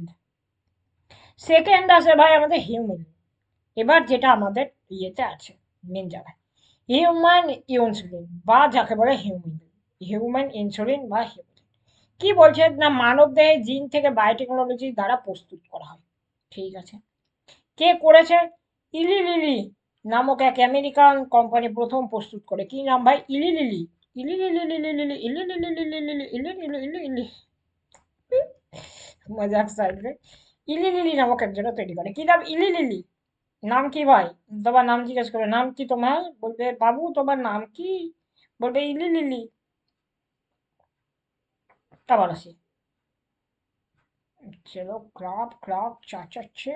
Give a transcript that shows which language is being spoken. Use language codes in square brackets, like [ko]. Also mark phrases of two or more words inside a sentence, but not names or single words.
[bn] সেকেন্ড আছে ভাই আমাদের হিউম্যান, এবার যেটা আমাদের ইয়েতে আছে মেন জায়গায়, [en] human insulin [bn] বা যাকে বলে হিউম্যান, [en] human insulin [bn] বা হিউম্যান। কি বলছে না মানবদেহে জিন থেকে বায়োটেকনোলজি দ্বারা প্রস্তুত করা হয়। ঠিক আছে, কে করেছে? ইলি লিলি নামক এক আমেরিকান কোম্পানি প্রথম প্রস্তুত করে। কি নাম ভাই? ইলি লিলি। ইলি লিলি লিলি লিলি ইলি লিলি লিলি লিলি ইলি লিলি ইলি ইলি। মজাক সাইডে। ইলি লিলি নামক একজনে তৈরি করে। কি নাম? ইলি লিলি। নাম কি ভাই? তোমার নাম জিজ্ঞেস করবে, নাম কি তোমার? বলবে বাবু তোমার নাম কি? বলবে ইলি লিলি। আবার আসি, চলো ক্রাপ ক্রাপ চা চা চা।